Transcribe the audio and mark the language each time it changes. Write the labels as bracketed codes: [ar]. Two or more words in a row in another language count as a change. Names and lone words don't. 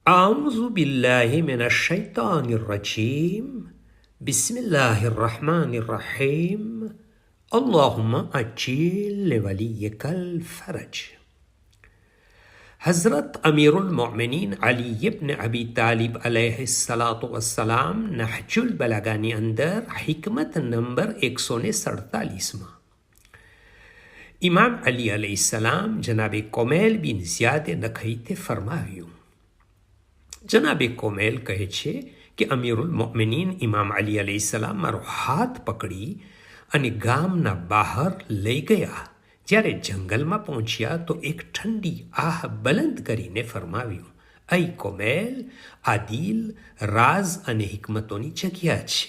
[ar] أعوذ بالله من الشيطان الرجيم بسم الله الرحمن الرحيم اللهم عجل لوليك الفرج. [gu] હઝરત અમીરુલ મોમિનીન અલી ઇબ્ન અબી તાલિબ [ar] عليه الصلاة والسلام [gu] નહજુલ બલાગાની અંદર હિકમત નંબર 147 ઇમામ અલી અલૈહિસ્સલામ જનાબે કોમેલ બિન ઝિયાદે નખઈતે ફરમાવ્યું. જનાબે કોમેલ કહે છે કે અમીરુલ મોમિનીન ઇમામ અલી અલૈહિસ્સલામ મારો હાથ પકડી અને ગામના બહાર લઈ ગયા. જ્યારે જંગલમાં પહોંચ્યા તો એક ઠંડી આહ બલંદ કરીને ફરમાવ્યું, અઈ કોમેલ, આ દિલ રાઝ અને હિકમતોની જગ્યા છે.